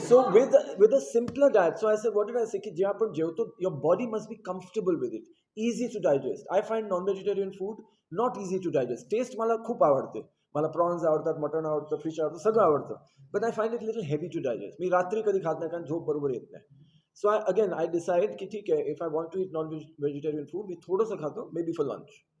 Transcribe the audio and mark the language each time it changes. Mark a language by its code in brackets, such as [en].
[en] So with a simpler diet, so I said, what did I say? [mr] कि जे आपण जेवतो, [en] your body must be comfortable with it, easy to digest. I find non-vegetarian food not easy to digest. [mr] Taste मला खूप आवडते. मला prawns आवडतात, मटण आवडतं, फिश आवडतं, सगळं आवडतं. [en] But I find it little heavy to digest. [mr] मी रात्री कधी खात नाही, कारण झोप बरोबर येत नाही. [en] So I decide [mr] की ठीक आहे, [en] if I want to eat non-vegetarian food, [mr] मी थोडंसं खातो, [en] maybe for lunch.